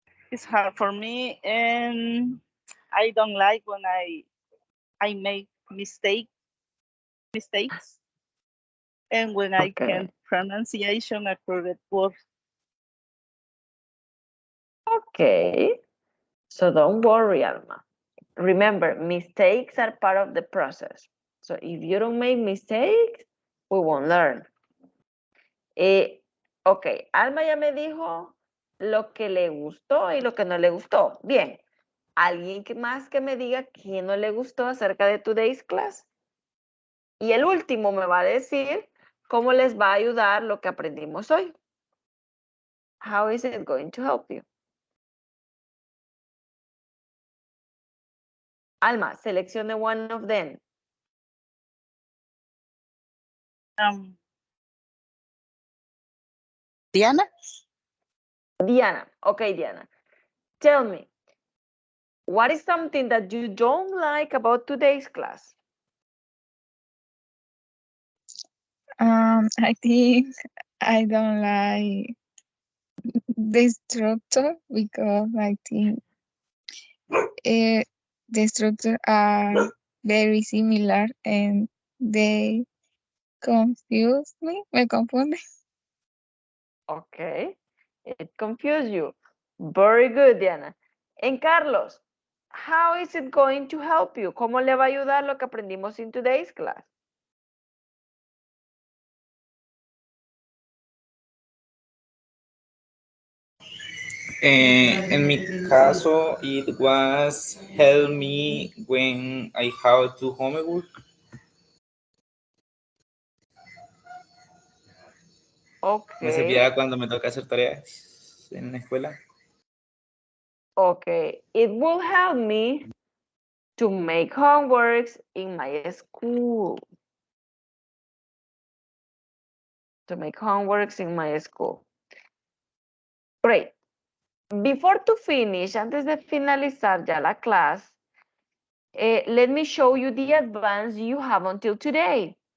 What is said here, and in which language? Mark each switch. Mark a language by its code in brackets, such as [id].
[en] It's hard for me, and I don't like when I make mistakes, and when I can't pronunciation a correct word. Okay, so don't worry, Alma. Remember, mistakes are part of the process. So if you don't make mistakes, we won't learn. [es] Ok, Alma ya me dijo lo que le gustó y lo que no le gustó. Bien, ¿alguien más que me diga qué no le gustó acerca de [en] today's class? [es] Y el último me va a decir cómo les va a ayudar lo que aprendimos hoy. [en] How is it going to help you? Alma, [es] seleccione [en] one of them. Diana? Diana. Okay, Diana. Tell me, what is something that you don't like about today's class? I think I don't like the structure because I think the structure are very similar and they confuse me [es] confunde. [en] Okay, it confused you. Very good, Diana. And Carlos, how is it going to help you? [es] ¿Cómo le va a ayudar lo que aprendimos [en] in today's class? In [es] mi caso, [en] it was help me when I have to homework. [es] Me [en] Okay. [es] servía cuando me toca hacer tareas en la escuela. [en] Okay, it will help me to make homeworks in my school. To make homeworks in my school. Great. Before to finish, [es] antes de finalizar ya la clase, [en] let me show you the advance you have until today.